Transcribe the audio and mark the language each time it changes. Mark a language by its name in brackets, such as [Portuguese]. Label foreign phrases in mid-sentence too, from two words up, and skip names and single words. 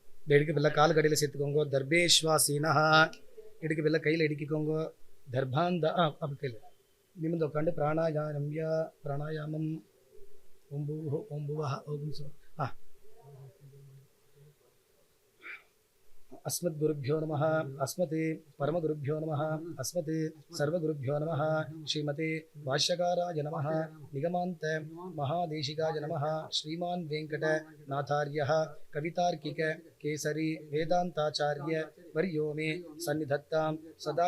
[Tamil] இந்த இடுக்கு பிள்ளை கால் கடையில் சேர்த்துக்கோங்க. தர்பேஸ்வாசீனா, இடுக்கு பிள்ளை கையில் இடுக்கிக்கோங்க. தர்பாந்த அப்படி கையில் நிமிர்ந்து உட்காந்து பிராணாயாமம் अस्मत् [Sanskrit] गुरुभ्यो नमः, अस्मत् परमगुरुभ्यो नमः, अस्मत् सर्वगुरुभ्यो नमः, श्रीमते भाष्यकाराय नमः, निगमान्त महादेशिकाय नमः, श्रीमान् वेङ्कटनाथार्यः कवितार्किक केसरी वेदांताचार्य वर्यो मे सन्निधत्तां सदा